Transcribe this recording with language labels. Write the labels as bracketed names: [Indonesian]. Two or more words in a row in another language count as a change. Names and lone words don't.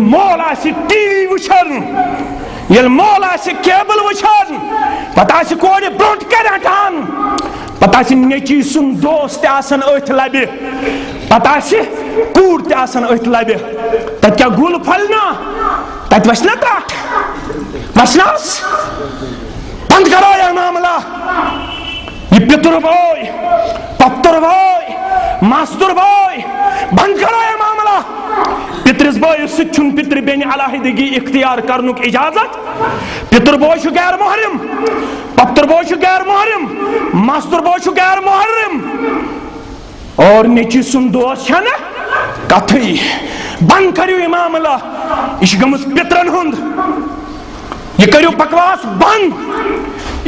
[Kashmiri] مول آسہِ ٹی وی وٕچھان ییٚلہِ مول آسہِ کیبل وٕچھان پتہٕ آسہِ کورِ برونٛٹھ کنہِ ہٹان پتہٕ آسہِ نیٚچی سُنٛد دوست تہِ آسان أتھۍ لبہِ پتہٕ آسہِ کوٗر تہِ آسان أتھۍ لبہِ تتہِ کیٛاہ گُل پھلہِ نا تتہِ وسہِ نا تتھ وسہِ نہ حظ [Urdu] بند کرو یہ معاملہ [Kashmiri] یہ پتر بھوے پتر بھوے ماستر بھوے [Urdu] بند کرو یہ معاملہ [Kashmiri] پترس بٲیِس سۭتۍ چھُنہٕ پترِ بیٚنہِ علاحدگی اختیار کرنُک اجازت پتر بوے چھُ غیر محرم پتر بوے چھُ غیر محرم ماستر بوے چھُ غیر محرم اور نیٚچی سُنٛد دوست چھنہٕ کتھٕے بند کٔرِو یہِ معاملہ یہِ چھِ گٔمٕژ پترن ہُنٛد یہ کٔرِو بکواس بند یہ